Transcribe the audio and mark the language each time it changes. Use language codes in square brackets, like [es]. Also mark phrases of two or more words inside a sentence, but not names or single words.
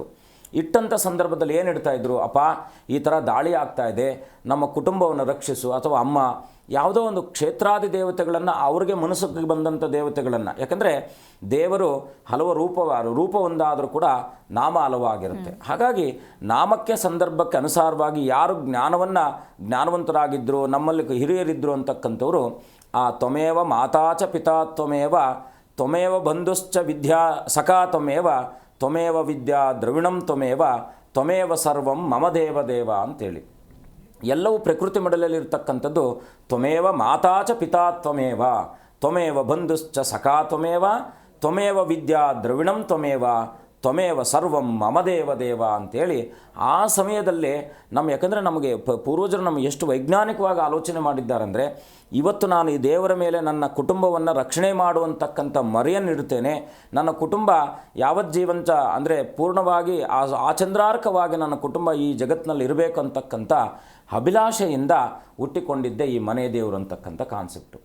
[kn] ಇಟ್ಟಂಥ ಸಂದರ್ಭದಲ್ಲಿ ಏನು ಇಡ್ತಾಯಿದ್ರು, ಅಪ್ಪ ಈ ಥರ ದಾಳಿ ಆಗ್ತಾ ಇದೆ, ನಮ್ಮ ಕುಟುಂಬವನ್ನು ರಕ್ಷಿಸು, ಅಥವಾ ಅಮ್ಮ ಯಾವುದೋ ಒಂದು ಕ್ಷೇತ್ರಾದಿ ದೇವತೆಗಳನ್ನು, ಅವ್ರಿಗೆ ಮನಸ್ಸಿಗೆ ಬಂದಂಥ ದೇವತೆಗಳನ್ನು, ಯಾಕಂದರೆ ದೇವರು ಹಲವು ರೂಪ ಒಂದಾದರೂ ಕೂಡ ನಾಮ ಹಲವಾಗಿರುತ್ತೆ. ಹಾಗಾಗಿ ನಾಮಕ್ಕೆ ಸಂದರ್ಭಕ್ಕೆ ಅನುಸಾರವಾಗಿ ಯಾರು ಜ್ಞಾನವಂತರಾಗಿದ್ದರು, ನಮ್ಮಲ್ಲಿ ಹಿರಿಯರಿದ್ದರು ಅಂತಕ್ಕಂಥವ್ರು ಆ [sa] ತ್ವಮೇವ ಮಾತಾಚ ಪಿತಾ ತ್ವಮೇವ ಬಂಧುಶ್ಚ ವಿದ್ಯಾ ಸಖಾ ತ್ವಮೇವ ವಿದ್ಯಾ ದ್ರವಿಣಂ ತ್ವಮೇವ ಸರ್ವಂ ಮಮ ದೇವ [kn] ಅಂತೇಳಿ. ಎಲ್ಲವೂ ಪ್ರಕೃತಿ ಮಡಲಲ್ಲಿರ್ತಕ್ಕಂಥದ್ದು [sa] ತ್ವಮೇವ ಮಾತಾಚ ಪಿತಾ ತ್ವಮೇವ ಬಂಧುಶ್ಚ ಸಖಾ ತ್ವಮೇವ ವಿದ್ಯಾ ದ್ರವಿಣಂ ತ್ವಮೇವ ಸರ್ವಂ ಮಮ ದೇವ [kn] ಅಂತೇಳಿ ಆ ಸಮಯದಲ್ಲೇ ಯಾಕಂದರೆ ನಮಗೆ ಪೂರ್ವಜರು ನಮಗೆ ಎಷ್ಟು ವೈಜ್ಞಾನಿಕವಾಗಿ ಆಲೋಚನೆ ಮಾಡಿದ್ದಾರೆಂದರೆ, ಇವತ್ತು ನಾನು ಈ ದೇವರ ಮೇಲೆ ನನ್ನ ಕುಟುಂಬವನ್ನು ರಕ್ಷಣೆ ಮಾಡುವಂತಕ್ಕಂಥ ಮರೆಯನ್ನಿಡ್ತೇನೆ, ನನ್ನ ಕುಟುಂಬ ಯಾವತ್ ಜೀವಂತ ಅಂದರೆ ಪೂರ್ಣವಾಗಿ ಆಚಂದ್ರಾರ್ಕವಾಗಿ ನನ್ನ ಕುಟುಂಬ ಈ ಜಗತ್ತಿನಲ್ಲಿ ಇರಬೇಕು ಅಂತಕ್ಕಂಥ ಅಭಿಲಾಷೆಯಿಂದ ಹುಟ್ಟಿಕೊಂಡಿದ್ದೆ ಈ ಮನೆ ದೇವರು ಅಂತಕ್ಕಂಥ ಕಾನ್ಸೆಪ್ಟು.